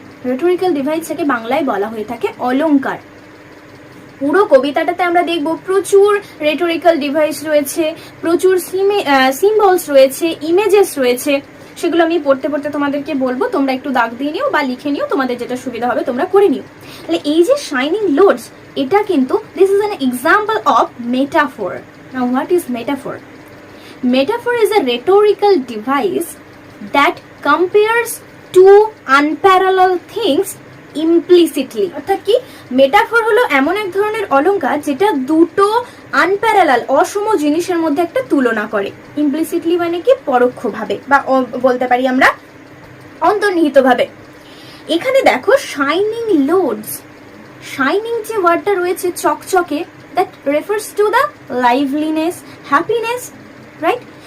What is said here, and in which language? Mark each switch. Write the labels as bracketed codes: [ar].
[bn] Rhetorical ডিভাইসটাকে বাংলায় বলা হয়ে থাকে অলংকার। পুরো কবিতাটাতে আমরা দেখব প্রচুর রেটোরিক্যাল ডিভাইস রয়েছে, প্রচুর সিম্বলস রয়েছে, ইমেজেস রয়েছে। সেগুলো আমি পড়তে পড়তে তোমাদেরকে বলবো, তোমরা একটু দাগ দিয়ে নিও বা লিখে নিও, তোমাদের যেটা সুবিধা হবে তোমরা করে নিও। তাহলে এই যে শাইনিং লোডস, এটা কিন্তু [en] This is an example of metaphor. Now what is metaphor? Metaphor is a rhetorical device that compares two unparalleled things implicitly. [bn] অর্থাৎ কি, মেটাফোর হলো এমন এক ধরনের অলংকার যেটা দুটো আনপ্যারালাল অসম জিনিসের মধ্যে একটা তুলনা করে। ইমপ্লিসিটলি মানে কি, পরোক্ষভাবে, বা বলতে পারি আমরা অন্তর্নিহিতভাবে। এখানে দেখো [en] shining loads, shining [bn] যে ওয়ার্ডটা রয়েছে চকচকে, [en] That refers to the liveliness, happiness, right?